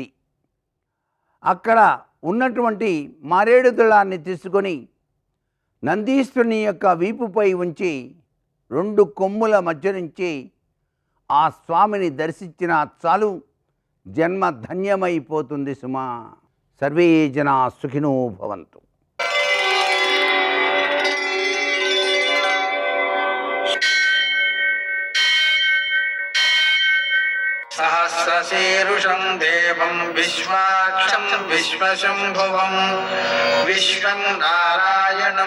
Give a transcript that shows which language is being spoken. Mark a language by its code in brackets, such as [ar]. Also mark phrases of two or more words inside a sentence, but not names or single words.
[te] అక్కడ ఉన్నటువంటి మారేడు దళాన్ని తీసుకొని నందీశ్వరుని యొక్క వీపుపై ఉంచి 2 కొమ్ముల మధ్య నుంచి ఆ స్వామిని దర్శించిన చాలు జన్మ ధన్యమైపోతుంది సుమా. [sa] సర్వే జనా సుఖినో భవంతు. सहस्रशीर्षं देवं विश्वाक्षं विश्वशम्भुवं विश्वं नारायणं